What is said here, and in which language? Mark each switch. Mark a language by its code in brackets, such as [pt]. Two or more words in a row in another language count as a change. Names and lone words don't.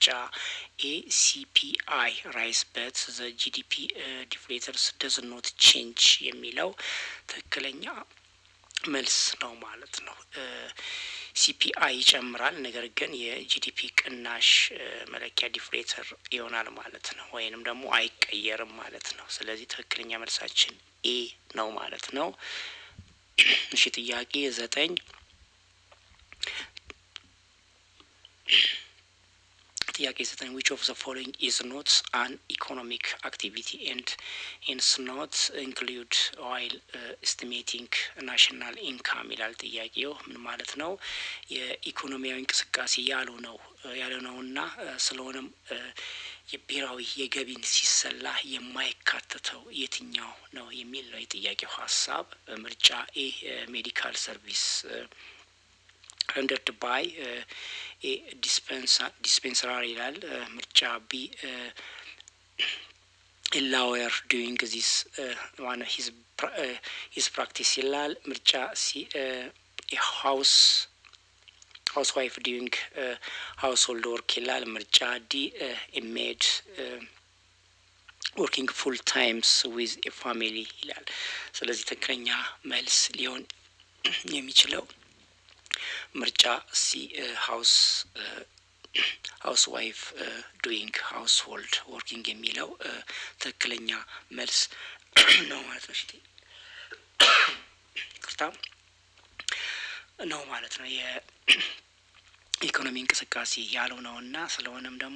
[en] A CPI rise but the GDP deflators does not change [am] የሚለው ትክክለኛ መልስ ነው ማለት ነው። ሲፒአይ ይጨምራል፣ ነገር ግን የጂዲፒ ቅናሽ መለኪያ ዲፍሌተር ይሆናል ማለት ነው፣ ወይንም ደግሞ አይቀየርም ማለት ነው። ስለዚህ ትክክለኛ መልሳችን ኤ ነው ማለት ነው። እሺ ጥያቄ 9 [en] ጥያቄ 9 which of the following is not an economic activity and is not include while estimating national income [am] ይላል ጥያቄው። ምን ማለት ነው? የኢኮኖሚያዊ እንቅስቃሴ ያልሆነውና ስለሆነም የብሔራዊ የገቢን ሲሰላ የማይካተተው የትኛው ነው የሚል ነው የጥያቄው ሀሳብ። ምርጫ ኤ [en] medical service rendered by a dispensary [am] ይላል። ምርጫ ቢ [en] a lawyer doing this one his practice [am] ይላል። ምርጫ ሲ [en] a housewife doing household work [am] ይላል። ምርጫ ዲ [en] a maid working full times with a family [am] ይላል። ስለዚህ ትክክለኛ መልስ ሊሆን የሚችለው ምርጫ ሲ [en] house wife doing household working [am] የሚለው ትክክለኛ መልስ ነው ማለት ነው። ይቅርታ ነው ማለት ነው። የኢኮኖሚ እንቅስቃሴ ያልሆነውና ስለሆነም ደግሞ